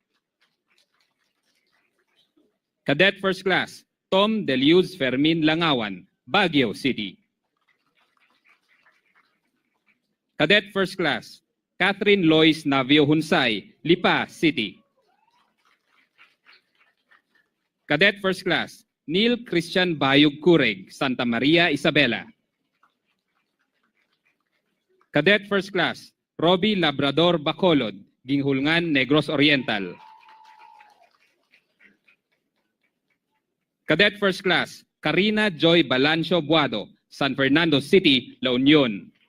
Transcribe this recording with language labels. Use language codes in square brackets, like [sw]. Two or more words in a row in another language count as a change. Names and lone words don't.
[en] Cadet First Class, Tom Deliuz Fermin Langawan, Baguio City. Cadet First Class, Catherine Lois Navio Hunsay, Lipa City. Cadet First Class, Neil Christian Bayug Cureg, Santa Maria, Isabela. Cadet First Class, Robbie Labrador Bacolod, Ginghulngan, Negros Oriental. Cadet First Class, Karina Joy Balancio Buado, San Fernando City, La Union.